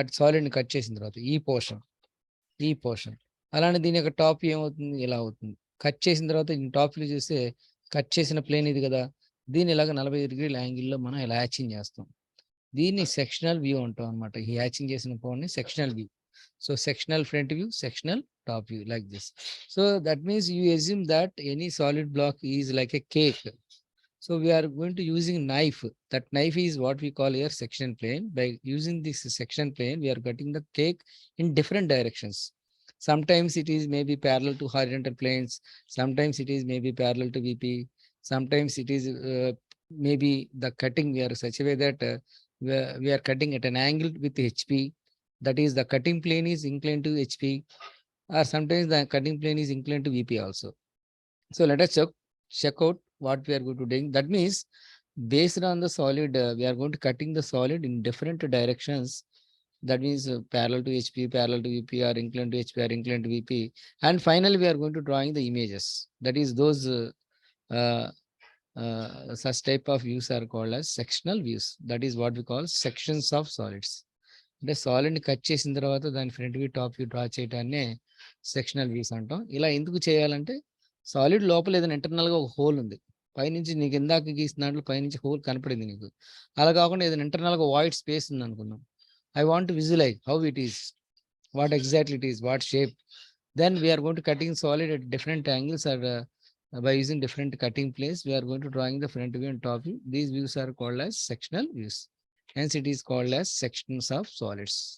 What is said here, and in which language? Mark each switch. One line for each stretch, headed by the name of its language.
Telugu: సాలిడ్‌ని cut చేసిన తర్వాత ఈ పోర్షన్. ఈ పోర్షన్. అలానే దీని యొక్క టాప్ వ్యూ ఏమవుతుంది? ఇలా అవుతుంది. కట్ చేసిన తర్వాత టాప్ వ్యూ చూస్తే కట్ చేసిన ప్లేన్ ఇది కదా! దీన్ని ఇలాగ 45 డిగ్రీల యాంగిల్‌లో మనం ఇలా హ్యాచింగ్ చేస్తాం. దీన్ని సెక్షనల్ వ్యూ అంటాం అనమాట. ఈ హ్యాచింగ్ చేసిన పాయింట్‌ని sectional view. So, sectional front view, sectional top view like this.
English: So, that means you assume that any solid block is like a cake. So, we are going to using knife. That knife is what we call here section plane. By using this section plane, we are cutting the cake in different directions. Sometimes it is maybe parallel to horizontal planes. Sometimes it is maybe parallel to VP. Sometimes it is maybe the cutting we are such a way that we are cutting at an angle with HP. That is the cutting plane is inclined to HP, or sometimes the cutting plane is inclined to VP also. So let us check out what we are going to do. That means based on the solid, we are going to cutting the solid in different directions That means parallel to HP, parallel to VP, or inclined to HP, or inclined to VP. And finally, we are going to drawing the images. That is those uh, such type of views are called as sectional views. That is what we call sections of solids.
Telugu: అంటే సాలిడ్ని cut చేసిన తర్వాత దాని front view top view draw చేయడాన్నే sectional views అంటాం. ఇలా ఎందుకు చేయాలంటే solid లోపల ఏదైనా ఇంటర్నల్గా ఒక హోల్ ఉంది. పైనుంచి నీకు ఇందాక గీసిన దాంట్లో పైనుంచి హోల్ కనపడింది నీకు. అలా కాకుండా ఏదైనా ఇంటర్నల్గా వాయిడ్ స్పేస్ ఉంది అనుకున్నాం.
English: I want to visualize how it is, what exactly it is, what shape. Then we are going to cutting solid at different angles, or by using different cutting planes, we are going to drawing the front view and top view. These views are called as sectional views. Hence, it is called as sections of solids.